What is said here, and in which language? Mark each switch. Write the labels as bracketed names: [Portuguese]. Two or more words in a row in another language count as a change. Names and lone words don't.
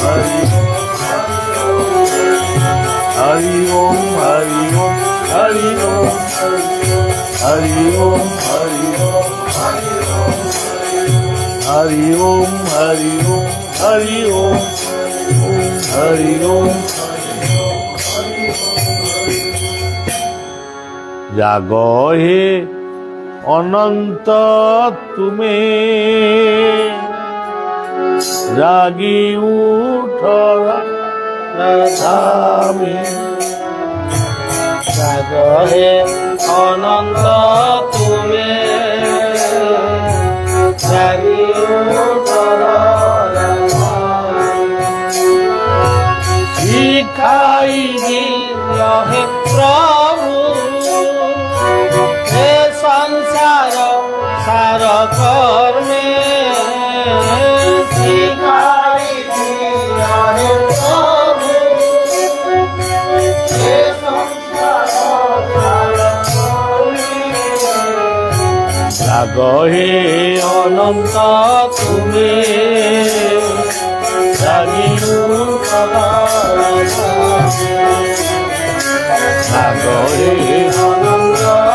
[Sanskrit] हरि ओम हरि ओम हरि ओम हरि ओम हरि ओम हरि ओम हरि ओम हरि ओम हरि ओम [Bangla] জাগো হে অনন্ত তুমি জাগি উঠ রাধামে জাগো হে অনন্ত তুমি জাগি উঠ শিখাই দিও হে প্রভু সংসার সার কর্মে শিখাই দিও হে প্রভু হে সংসার সার কর্মে জাগো হে অনন্ত তুমি জাগি উঠ জাগো হে অনন্ত